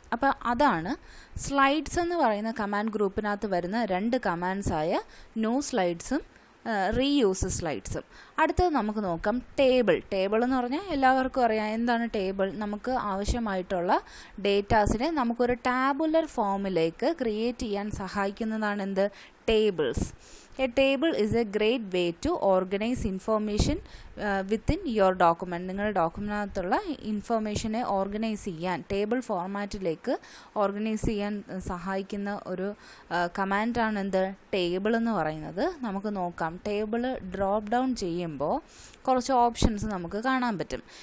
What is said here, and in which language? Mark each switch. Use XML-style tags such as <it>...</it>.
<ml>അപ്പോൾ അതാണ് സ്ലൈഡ്സ് എന്ന് പറയുന്ന കമാൻഡ് ഗ്രൂപ്പിനകത്ത് വരുന്ന 2 കമാൻഡ്സായ ന്യൂ സ്ലൈഡ്സും റീയൂസ് സ്ലൈഡ്സും. അടുത്തത് നമുക്ക് നോക്കാം ടേബിൾ എന്ന് പറഞ്ഞാൽ എല്ലാവർക്കും അറിയാം എന്താണ് ടേബിൾ. നമുക്ക് ആവശ്യമായിട്ടുള്ള ഡേറ്റാസിനെ നമുക്കൊരു ടാബുലർ ഫോമിലേക്ക് ക്രിയേറ്റ് ചെയ്യാൻ സഹായിക്കുന്നതാണ് എന്ത്? Tables.</ml> <en>A table is a great way to organize information within your document.</en> <ml>നിങ്ങളുടെ ഡോക്യുമെൻറ്റിനകത്തുള്ള ഇൻഫർമേഷനെ ഓർഗനൈസ് ചെയ്യാൻ, ടേബിൾ ഫോർമാറ്റിലേക്ക് ഓർഗനൈസ് ചെയ്യാൻ സഹായിക്കുന്ന ഒരു കമാൻഡാണ് എന്ത്? ടേബിൾ എന്ന് പറയുന്നത്. നമുക്ക് നോക്കാം. ടേബിൾ ഡ്രോപ്പ് ഡൗൺ ചെയ്യുമ്പോൾ കുറച്ച് ഓപ്ഷൻസ് നമുക്ക് കാണാൻ പറ്റും.</ml>